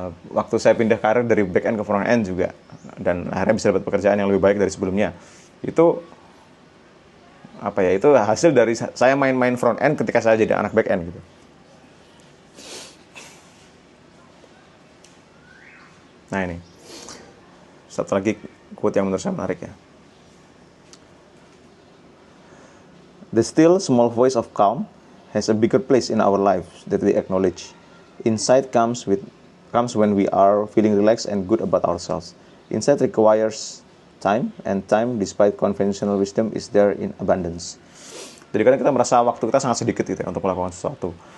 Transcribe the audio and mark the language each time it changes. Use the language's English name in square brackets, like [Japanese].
[Indonesian] Waktu saya pindah karir dari back end ke front end juga, dan akhirnya bisa dapat pekerjaan yang lebih baik dari sebelumnya, itu itu hasil dari saya main-main front end ketika saya jadi anak back end gitu. Nah ini satu lagi quote yang menurut saya menarik ya. [English] The still small voice of calm has a bigger place in our lives that we acknowledge. Insight comes when we are feeling relaxed and good about ourselves. Insight requires time, and time, despite conventional wisdom, is there in abundance. [Indonesian] Jadi kadang kita merasa waktu kita sangat sedikit gitu ya, untuk melakukan sesuatu.